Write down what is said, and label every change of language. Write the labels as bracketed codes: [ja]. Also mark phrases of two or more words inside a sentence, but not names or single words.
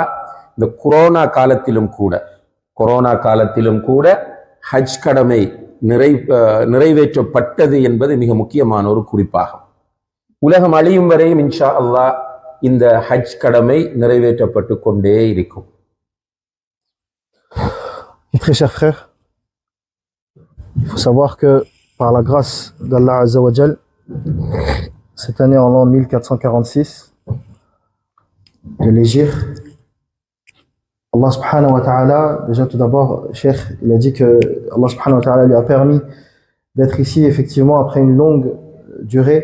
[ta] இந்த கொரோனா காலத்திலும் கூட ஹஜ் கடமை நிறைவேற்றப்பட்டது என்பது மிக முக்கியமான ஒரு குறிப்பாகும். உலகம் அழியும் வரையும் [ar] إن شاء الله [ta] இந்த ஹஜ் கடமை நிறைவேற்றப்பட்டு கொண்டே இருக்கும். [fr] Très chers frères, il faut savoir que par la grâce d'Allah [ar] عز وجل, [fr] cette année en l'an 1446 de l'Hégire, [ar] الله سبحانه وتعالى, [fr] déjà tout d'abord, Cheikh, il a dit que [ar] الله سبحانه وتعالى [fr] lui a permis d'être ici effectivement après une longue durée.